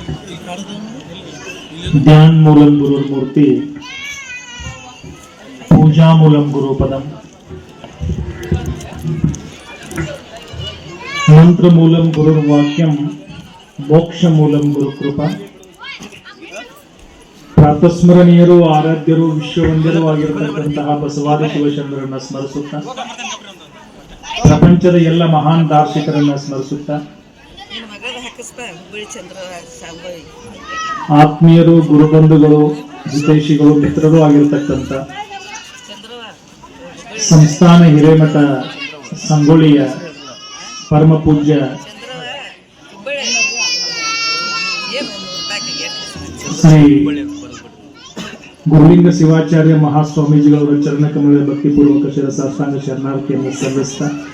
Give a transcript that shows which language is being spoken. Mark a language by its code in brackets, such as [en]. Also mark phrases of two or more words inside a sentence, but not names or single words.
[sa] ध्यान मूलम गुरुर्मूर्ति, पूजा मूलम गुरुपदम, मंत्र मूलम गुरुर्वाक्यम, मोक्ष मूलम गुरुकृपा, [kn] ಪ್ರಾತಸ್ಮರಣೀಯರು, ಆರಾಧ್ಯರು, ವಿಶ್ವವಂದ್ಯರು ಆಗಿರತಕ್ಕಂತಹ ಬಸವಾದಿ ಶಿವಚಂದ್ರರನ್ನ ಸ್ಮರಿಸುತ್ತಾ, ಪ್ರಪಂಚದ ಎಲ್ಲ ಮಹಾನ್ ದಾರ್ಶನಿಕರನ್ನ ಸ್ಮರಿಸುತ್ತಾ, ಆತ್ಮೀಯರು, ಗುರುಬಂಧುಗಳು, ಹಿತೈಷಿಗಳು, ಮಿತ್ರರು ಆಗಿರತಕ್ಕಂಥ ಸಂಸ್ಥಾನ ಹಿರೇಮಠ ಸಂಗೊಳ್ಳಿಯ ಪರಮ ಪೂಜ್ಯ ಶ್ರೀ ಗುರುಲಿಂಗ ಶಿವಾಚಾರ್ಯ ಮಹಾಸ್ವಾಮೀಜಿಗಳವರ ಚರಣಕಮಲದ ಭಕ್ತಿಪೂರ್ವಕ ಶಿರಸಾಷ್ಟಾಂಗ ಶರಣಾರ್ಥಿಯನ್ನು ಸಲ್ಲಿಸ್ತಾ,